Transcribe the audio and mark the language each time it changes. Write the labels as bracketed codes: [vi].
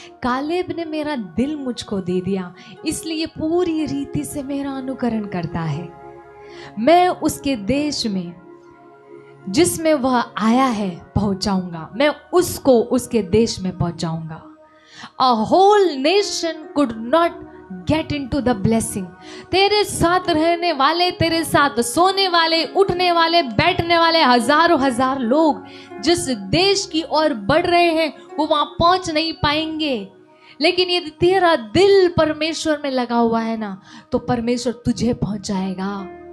[hi] Caleb ने मेरा दिल मुझको दे दिया, इसलिए पूरी रीति से मेरा अनुकरण करता है। मैं उसके देश में जिसमें वह आया है पहुंचाऊंगा, मैं उसको उसके देश में पहुंचाऊंगा। [en] A whole nation could not get into the blessing। [hi] तेरे साथ रहने वाले, तेरे साथ सोने वाले, उठने वाले, बैठने वाले हजारों हजार लोग जिस देश की ओर बढ़ रहे हैं वो वहां पहुंच नहीं पाएंगे। लेकिन यदि तेरा दिल परमेश्वर में लगा हुआ है ना, तो परमेश्वर तुझे पहुंचाएगा।